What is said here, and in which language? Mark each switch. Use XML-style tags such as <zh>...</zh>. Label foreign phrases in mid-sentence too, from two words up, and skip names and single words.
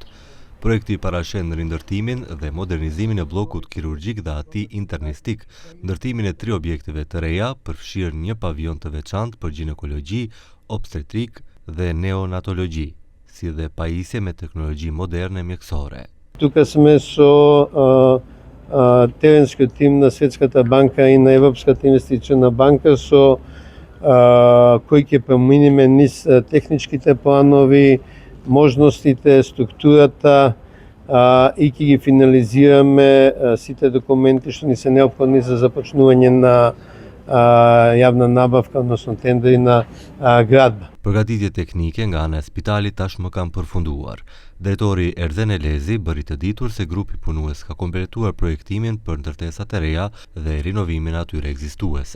<sq>Projekti parashen rindërtimin dhe modernizimin e bllokut kirurgjik dhe atij internistik, ndërtimin e 3 objekteve të reja, përfshirë një pavion të veçantë për ginekologji, obstetrik dhe neonatologji, si dhe pajisje me teknologji moderne mjekësore.</sq> <mk>Тук сме со терен тим на Светската банка и на Европската инвестициона банка со кои ќе промениме низ техничките планови, можностите, структурата и ќе ги финализираме сите документи што ни се неопходни за започнување на јавна набавка, односно тендери на градба.</mk> <sq>Përgatitje teknike nga ana e spitalit tashmë kanë përfunduar. Drejtori Erzen Elezi bëri të ditur se grupi punues ka kompletuar projektimin për ndërtesat e reja dhe rinovimin atyre ekzistuese.</sq>